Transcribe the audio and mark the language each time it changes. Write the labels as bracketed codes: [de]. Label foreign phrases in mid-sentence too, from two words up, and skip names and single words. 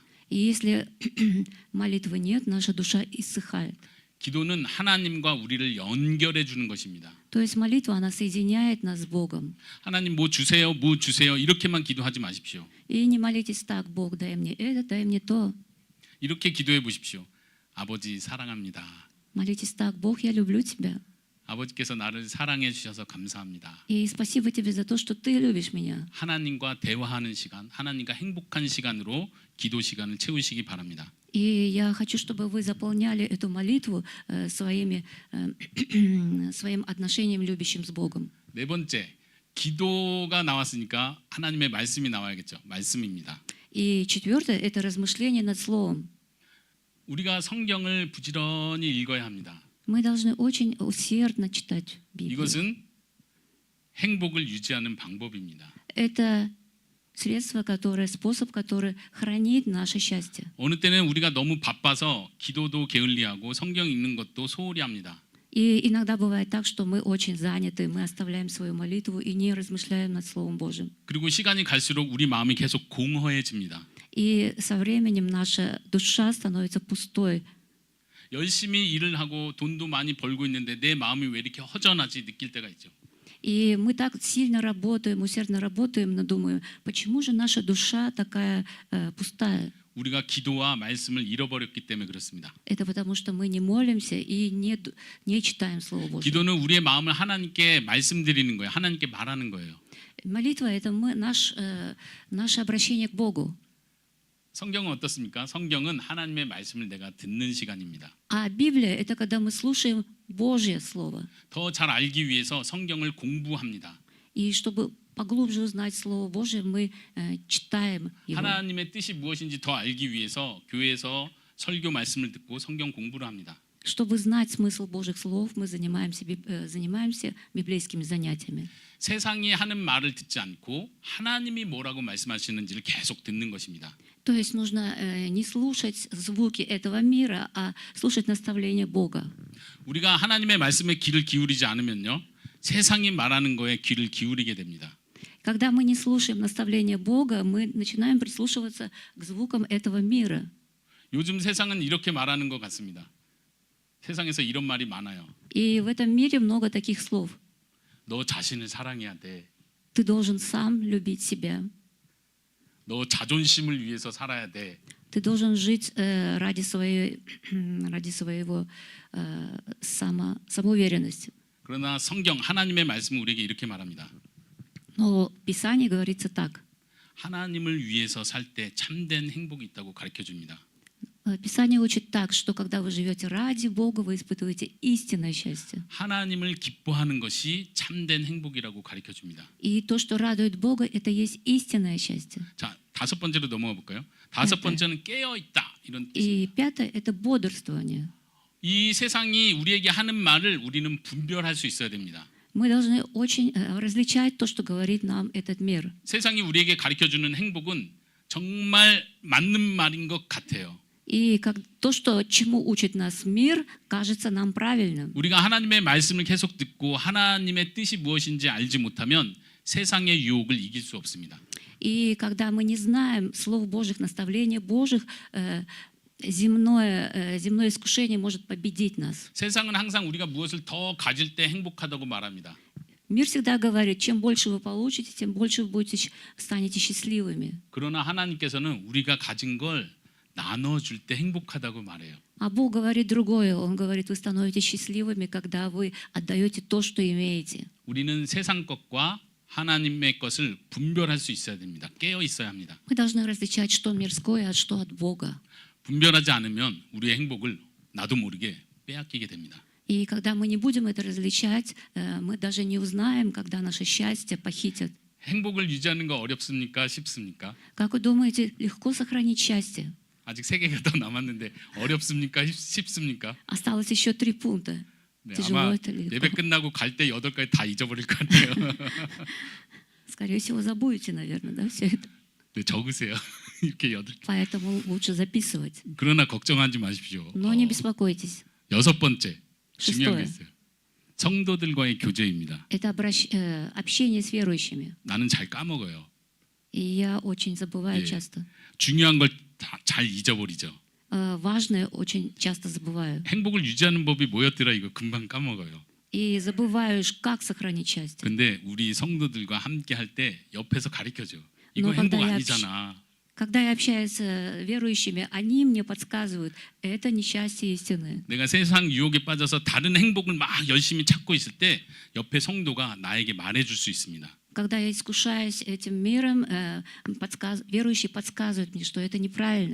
[ru] И если молитвы нет, наша душа иссыхает. [ko] 기도는 하나님과 우리를 연결해 주는 것입니다. [ru] То есть молитва, она соединяет нас с Богом. [ko] 하나님 뭐 주세요, 뭐 주세요 이렇게만 기도하지 마십시오. [ru] И не молитесь так: Бог, дай мне это, дай мне то. [ko] 이렇게 기도해 보십시오. 아버지 사랑합니다. [ru] Молитесь так: Бог, я люблю тебя. [ko] 아버지께서 나를 사랑해 주셔서 감사합니다. [ru] И спасибо тебе за то, что ты любишь меня. [ko] 하나님과 대화하는 시간, 하나님과 행복한 시간으로 기도 시간을 채우시기 바랍니다. [ru] И я хочу, чтобы вы заполняли эту молитву своим отношением любящим с Богом. [ko] 네 번째, 기도가 나왔으니까 하나님의 말씀이 나와야겠죠. 말씀입니다. [ru] И четвертое – это размышление над Словом. [ko] 우리가 성경을 부지런히 읽어야 합니다. [ru] Мы должны очень усердно читать Библию. [ko] 이것은 행복을 유지하는 방법입니다. [ru] Это средство, способ, который хранит наше счастье. [ko] 어느 때는 우리가 너무 바빠서 기도도 게을리하고 성경 읽는 것도 소홀히 합니다. [ru] И иногда бывает так, что мы очень заняты, мы оставляем свою молитву и не размышляем над Словом Божьим. [ko] 그리고 시간이 갈수록 우리 마음이 계속 공허해집니다. [ru] И со временем наша душа становится пустой. [ko] 열심히 일을 하고 돈도 많이 벌고 있는데 내 마음이 왜 이렇게 허전하지 느낄 때가 있죠. [ru] И мы так сильно работаем, усердно работаем, но думаем, почему же наша душа такая пустая? [ko] 우리가 기도와 말씀을 잃어버렸기 때문에 그렇습니다. [ru] Это потому, что мы не молимся и не читаем Слово Божье. [ko] 기도는 우리의 마음을 하나님께 말씀드리는 거예요. 하나님께 말하는 거예요. [ru] Молитва – это наше обращение к Богу. [ko] 성경은 어떻습니까? 성경은 하나님의 말씀을 내가 듣는 시간입니다. [ru] А Библия – это когда мы слушаем Божье Слово. [ko] 더 잘 알기 위해서 성경을 공부합니다. [ru] И чтобы поглубже узнать Слово Божье, мы читаем его. [ko] 하나님의 뜻이 무엇인지 더 알기 위해서 교회에서 설교 말씀을 듣고 성경 공부를 합니다. [ru] Чтобы знать смысл Божьих слов, мы занимаемся библейскими занятиями. [ko] 세상이 하는 말을 듣지 않고 하나님이 뭐라고 말씀하시는지를 계속 듣는 것입니다. [ru] То есть нужно не слушать звуки этого мира, а слушать наставления Бога. [ko] 우리가 하나님의 말씀에 귀를 기울이지 않으면요, 세상이 말하는 거에 귀를 기울이게 됩니다. [ru] Когда мы не слушаем наставления Бога, мы начинаем прислушиваться к звукам этого мира. [ko] 요즘 세상은 이렇게 말하는 것 같습니다. 세상에서 이런 말이 많아요. [ru] И в этом мире много таких слов. [ko] 너 자신을 사랑해야 돼. [ru] Ты должен сам любить себя. [ko] 너 자존심을 위해서 살아야 돼. [ru] Ты должен жить ради своего самоуверенности. [ko] 그러나 성경 하나님의 말씀은 우리에게 이렇게 말합니다. [ru] Но в Писании говорится так. [ko] 하나님을 위해서 살 때 참된 행복이 있다고 가르쳐 줍니다. [ru] Писание учит так, что когда вы живете ради Бога, вы испытываете истинное счастье. [ko] 하나님을 기뻐하는 것이 참된 행복이라고 가르쳐 줍니다. [ru] И то, что радует Бога, это есть истинное счастье. [ko] 자, 다섯 번째로 넘어가 볼까요? 다섯 번째는 깨어 있다 이런 뜻입니다. [ru] И пятое – это бодрствование. [ko] 이 세상이 우리에게 하는 말을 우리는 분별할 수 있어야 됩니다. [ru] Мы должны очень различать то, что говорит нам этот мир. [ko] 세상이 우리에게 가르쳐 주는 행복은 정말 맞는 말인 것 같아요. [ru] И то, чему учит нас мир, кажется нам правильным. [ko] 우리가 하나님의 말씀을 계속 듣고 하나님의 뜻이 무엇인지 알지 못하면 세상의 유혹을 이길 수 없습니다. [ru] И когда мы не знаем слов Божьих, наставлений Божьих, земное искушение может победить нас. [ko] 세상은 항상 우리가 무엇을 더 가질 때 행복하다고 말합니다. [ru] Мир всегда говорит, чем больше вы получите, тем больше вы станете счастливыми. [ko] 그러나 하나님께서는 우리가 가진 걸 나눠줄 때 행복하다고 말해요. [ru] А Бог говорит другое. Он говорит, вы становитесь счастливыми, когда вы отдаете то, что имеете. [ko] 우리는 세상 것과 하나님의 것을 분별할 수 있어야 됩니다. 깨어 있어야 합니다. [ru] Мы должны различать, что мирское, а что от Бога. [ko] 분별하지 않으면 우리의 행복을 나도 모르게 빼앗기게 됩니다. [ru] И когда мы не будем это различать, мы даже не узнаем, когда наше счастье похитят. [ko] 행복을 유지하는 거 어렵습니까? 쉽습니까? [ru] Как вы думаете, легко сохранить счастье? [ko] 아직 3개가 더 남았는데 어렵습니까? 쉽습니까? [ru] Осталось еще 3 пункта. [ko] 네, [ru] Тяжело [ko] 아마 [ru] это или [ko] 예배 [ru] легко? [ko] 끝나고 갈 때 8가지 다 잊어버릴 것 같아요. [ru] Скорее всего, забудете, наверное, да, все это. [ko] 네, 적으세요. 이렇게 8. [ru] Поэтому лучше записывать. [ko] 그러나 걱정하지 마십시오. [ru] Но не беспокойтесь. [ko] 6번째 중요한 게 [ru] шестое. [ko] 있어요. 성도들과의 교제입니다. [ru] Это общение с верующими. [ko] 나는 잘 까먹어요. [ru] И я очень забываю [ko] 예. [ru] часто. [ko] 중요한 걸 잘 잊어버리죠. [ru] Важное очень часто забываю. [ko] 행복을 유지하는 법이 뭐였더라 이거 금방 까먹어요. [ru] И забываешь, как сохранить счастье. [ko] 근데 우리 성도들과 함께 할 때 옆에서 가르쳐줘. 이거 [ru] Но [ko] 행복 [ru] когда [ko] 아니잖아. [ru] Когда я общаюсь с верующими, они мне подсказывают, это несчастье истины. [ko] 내가 세상 유혹에 빠져서 다른 행복을 막 열심히 찾고 있을 때 옆에 성도가 나에게 말해줄 수 있습니다. [ru] Когда я искушаюсь этим миром, верующие подсказывают мне, что это неправильно,